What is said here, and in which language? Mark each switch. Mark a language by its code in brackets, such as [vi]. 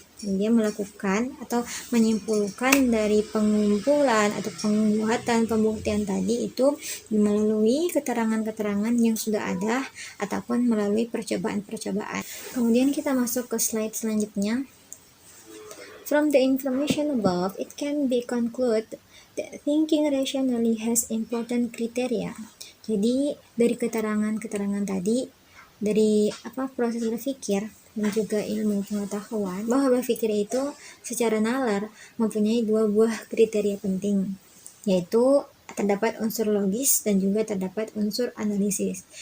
[id] Dia melakukan atau menyimpulkan dari pengumpulan atau penguatan pembuktian tadi itu melalui keterangan yang sudah ada ataupun melalui percobaan. Kemudian kita masuk ke slide selanjutnya. [en] From the information above, it can be concluded that thinking rationally has important criteria. [id] Jadi dari keterangan tadi, dari proses berpikir dan juga ilmu pengetahuan, bahwa berpikir itu secara nalar mempunyai dua buah kriteria penting, yaitu terdapat unsur logis dan juga terdapat unsur analisis.